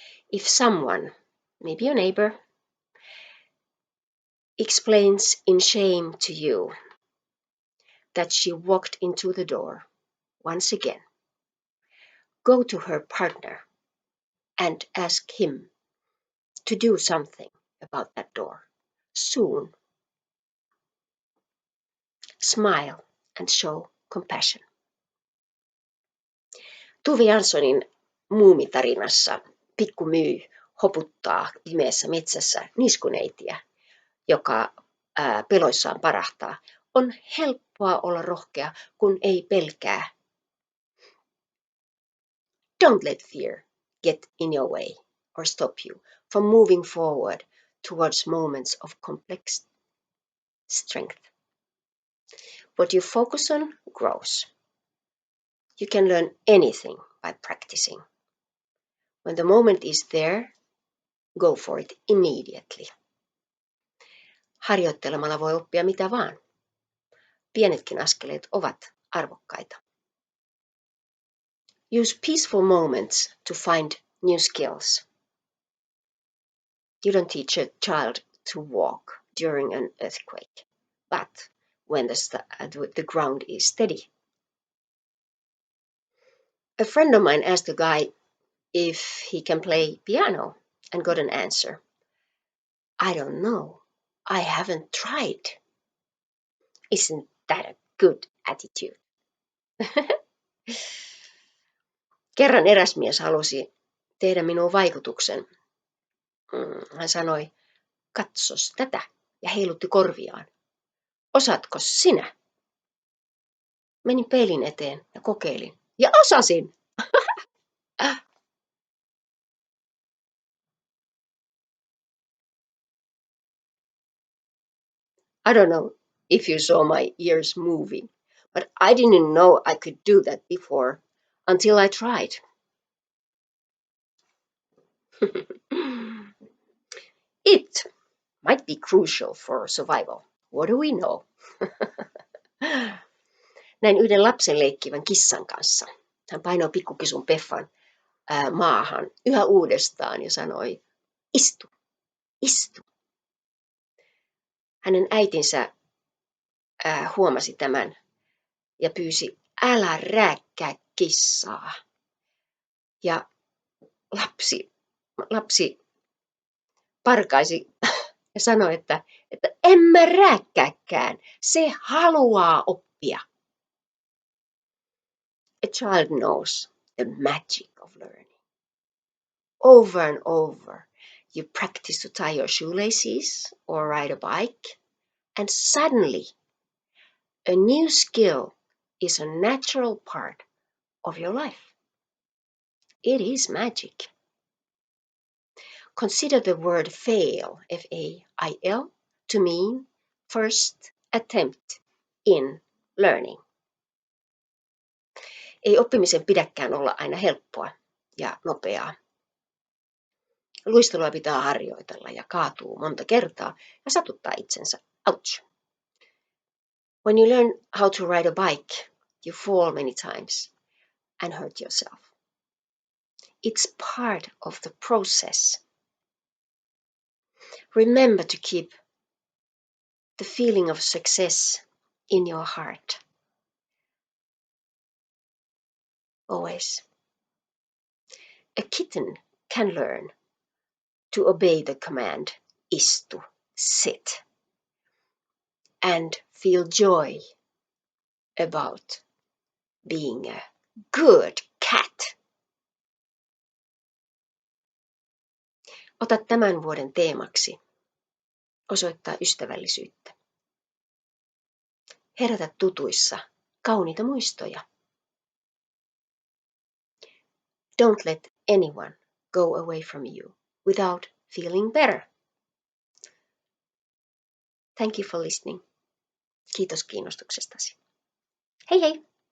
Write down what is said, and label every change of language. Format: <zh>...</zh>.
<en>If someone, maybe your neighbor, explains in shame to you that she walked into the door once again, go to her partner and ask him to do something about that door soon. Smile and show compassion.</en> <fi>Tuve Janssonin muumitarinassa pikku Myy hoputtaa pimeässä metsässä niskuneitiä, joka peloissaan parahtaa. On helppoa olla rohkea, kun ei pelkää.</fi> <en>Don't let fear get in your way or stop you from moving forward towards moments of complex strength. What you focus on grows. You can learn anything by practicing. When the moment is there, go for it immediately.</en> <fi>Harjoittelemalla voi oppia mitä vaan. Pienetkin askeleet ovat arvokkaita.</fi> <en>Use peaceful moments to find new skills. You don't teach a child to walk during an earthquake, but when the ground is steady. A friend of mine asked a guy if he can play piano and got an answer. I don't know. I haven't tried. Isn't that a good attitude?</en> <fi>Kerran eräs mies halusi tehdä minuun vaikutuksen. Hän sanoi, katsos tätä, ja heilutti korviaan. Osaatko sinä? Menin peilin eteen ja kokeilin. Ja osasin!</fi> <en>I don't know if you saw my ears moving, but I didn't know I could do that before until I tried. It might be crucial for survival. What do we know?</en> <fi>Näin yhden lapsen leikkivän kissan kanssa. Hän painoi pikkukisun Peffan maahan yhä uudestaan ja sanoi, istu, istu. Hänen äitinsä huomasi tämän ja pyysi, älä rääkkää kissaa. Ja lapsi parkaisi ja sanoi, että en mä rääkkääkään, se haluaa oppia.</fi> <en>A child knows the magic of learning. Over and over, you practice to tie your shoelaces or ride a bike, and suddenly a new skill is a natural part of your life. It is magic. Consider the word fail, F-A-I-L, to mean first attempt in learning.</en> <fi>Ei oppimisen pidäkään olla aina helppoa. ja nopeaa. Luistelua pitää harjoitella ja kaatuu monta kertaa ja satuttaa itsensä.</fi> <en>Ouch! When you learn how to ride a bike, you fall many times and hurt yourself. It's part of the process. Remember to keep the feeling of success in your heart. Always. A kitten can learn to obey the command istu, sit, and feel joy about being a good cat.</en> <fi>Ota tämän vuoden teemaksi osoittaa ystävällisyyttä. Herätä tutuissa kauniita muistoja.</fi> <en>Don't let anyone go away from you without feeling better. Thank you for listening.</en> <fi>Kiitos kiinnostuksestasi. Hei hei!</fi>